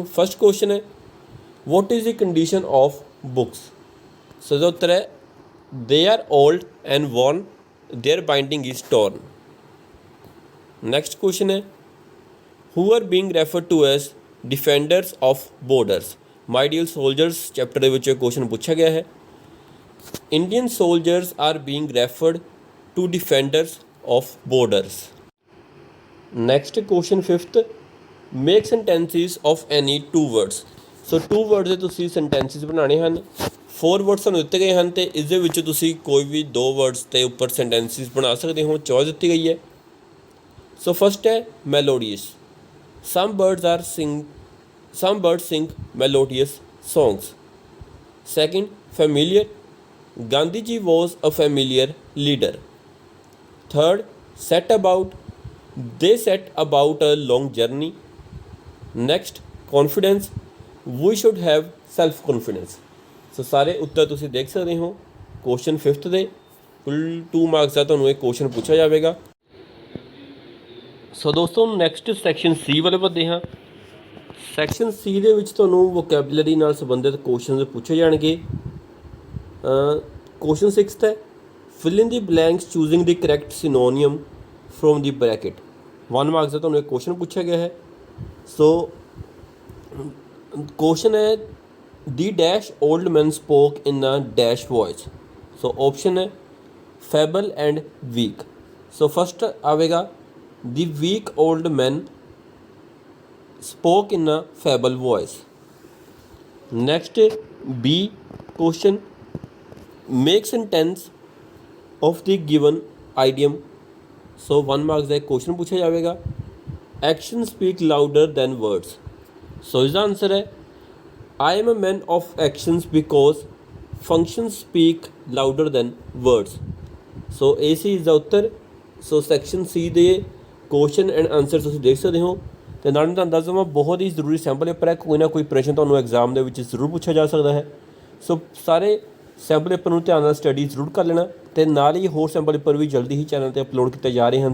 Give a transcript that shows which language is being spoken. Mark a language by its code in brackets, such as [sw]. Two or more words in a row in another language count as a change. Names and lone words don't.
[en] first question ਹੈ, what is the condition of books. [pa] ਸੋ ਇਸਦਾ ਉੱਤਰ ਹੈ [en] they are old and worn, their binding is torn. next question ਹੈ, who are being referred to as defenders of borders. My Dear Soldiers [pa] ਚੈਪਟਰ ਦੇ ਵਿੱਚ ਕੁਐਸਚਨ ਪੁੱਛਿਆ ਗਿਆ ਹੈ। [en] Indian soldiers are being referred to defenders of borders. next question 5th, make sentences of any 2 words. [pa] ਸੋ 2 words ਦੇ ਤੁਸੀਂ ਸੈਂਟੈਂਸਿਸ ਬਣਾਉਣੇ ਹਨ। 4 words ਸਾਨੂੰ ਦਿੱਤੇ ਗਏ ਹਨ ਅਤੇ ਇਸ ਦੇ ਵਿੱਚ ਤੁਸੀਂ ਕੋਈ ਵੀ 2 words ਦੇ ਉੱਪਰ ਸੈਂਟੈਂਸਿਸ ਬਣਾ ਸਕਦੇ ਹੋ। ਚੋਇਸ ਦਿੱਤੀ ਗਈ ਹੈ। [en] so first ਹੈ ਮੈਲੋਡੀਅਸ। some birds sing melodious songs। Second, familiar। Gandhi ji was a familiar leader। Third, set about। They set about a long journey। Next, confidence। We should have self confidence। [pa] ਸੋ ਸਾਰੇ ਉੱਤਰ ਤੁਸੀਂ ਦੇਖ ਸਕਦੇ ਹੋ ਕੁਐਸਚਨ 5th ਦੇ। ਕੁੱਲ 2 ਮਾਰਕਸ ਦਾ ਤੁਹਾਨੂੰ ਇਹ ਕੁਐਸਚਨ ਪੁੱਛਿਆ ਜਾਵੇਗਾ। ਸੋ ਦੋਸਤੋ [en] next section C [pa] ਵੱਲ ਵਧਦੇ ਹਾਂ। [en] section C [pa] ਦੇ ਵਿੱਚ ਤੁਹਾਨੂੰ ਵੋਕੈਬੂਲਰੀ ਨਾਲ ਸੰਬੰਧਿਤ ਕੁਐਸਚਨਸ ਪੁੱਛੇ ਜਾਣਗੇ। [en] question 6th ਹੈ, fill in the blanks choosing the correct synonym from the bracket. [pa] 1 ਮਾਰਕਸ ਦਾ ਤੁਹਾਨੂੰ ਇੱਕ ਕੁਐਸਚਨ ਪੁੱਛਿਆ ਗਿਆ ਹੈ। ਸੋ ਕੁਐਸਚਨ ਹੈ, [en] the dash old man spoke in a dash voice. so option ਹੈ feeble and weak. so first ਆਵੇਗਾ, the weak old man spoke in a feeble voice। Next, B question, make sentence of the given idiom। [pa] So 1 marks ਦਾ question ਪੁੱਛਿਆ ਜਾਵੇਗਾ। [en] Actions speak louder than words। So [pa] ਇਸਦਾ ਆਨਸਰ ਹੈ [en] I am a man of actions because functions speak louder than words। [pa] So ਇਹ ਸੀ ਇਸਦਾ ਉੱਤਰ। [en] so section C [pa] ਦੇ [en] question and answer [pa] ਤੁਸੀਂ ਦੇਖ ਸਕਦੇ ਹੋ। ਅਤੇ ਨਾਲ ਤੁਹਾਨੂੰ ਦੱਸ ਦੇਵਾਂ ਬਹੁਤ ਹੀ ਜ਼ਰੂਰੀ [en] sample paper [pa] ਹੈ। ਕੋਈ ਨਾ ਕੋਈ ਪ੍ਰਸ਼ਨ ਤੁਹਾਨੂੰ ਐਗਜ਼ਾਮ ਦੇ ਵਿੱਚ ਜ਼ਰੂਰ ਪੁੱਛਿਆ ਜਾ ਸਕਦਾ ਹੈ। ਸੋ ਸਾਰੇ [en] sample paper [pa] ਨੂੰ ਧਿਆਨ ਨਾਲ ਸਟੱਡੀ ਜ਼ਰੂਰ ਕਰ ਲੈਣਾ ਅਤੇ ਨਾਲ ਹੀ ਹੋਰ [en] sample paper [pa] ਵੀ ਜਲਦੀ ਹੀ ਚੈਨਲ 'ਤੇ ਅਪਲੋਡ ਕੀਤੇ ਜਾ ਰਹੇ ਹਨ।